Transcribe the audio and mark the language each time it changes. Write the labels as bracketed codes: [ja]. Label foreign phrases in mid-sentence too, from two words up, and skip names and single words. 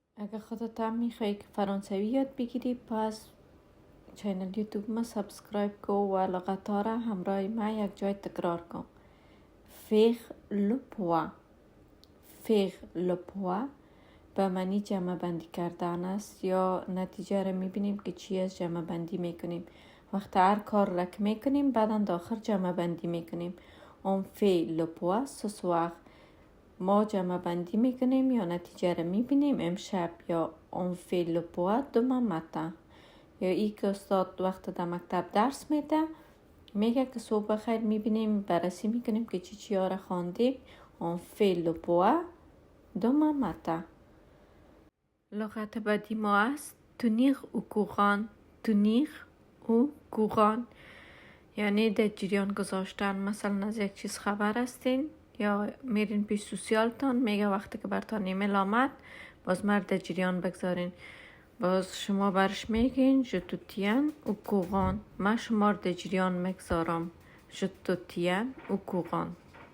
[fa] اگه خودت هم میخوای که فرانسوی یاد بگیری، پس چینل یوتیوب ما سابسکرایب کو و لغت‌ها را همراه ما یک جای تکرار کن. [fr] faire le poids. faire le poids [fa] به معنی جمع بندی کردن است، یا نتیجه را میبینیم که چی از جمع بندی میکنیم. وقت هر کار را که میکنیم بعدا داخل جمع بندی میکنیم. [fr] on fait le poids ce soir. [fa] ما جمع بندی میکنیم یا نتیجه را میبینیم امشب، یا [fr] on fait le poids demain matin. [fa] یا ای که استاد وقت در مکتب درس میده میگه که صبح بخیر میبینیم بررسی میکنیم که چی ها را خواندیم. [fr] on fait le poids demain matin. [fa] لغت بعدی ما است [fr] tenir au courant. tenir au courant [fa] یعنی در جریان گذاشتن. مثلا از یک چیز خبر هستین یا میرین پیش سوسیالتان، میگه وقتی که برتان ایمیل آمد باز مرد در جریان بگذارین. باز شما برش میگین [fr] je te tiens au courant. [fa] من شما در جریان میگذارم. [fr] je te tiens au courant.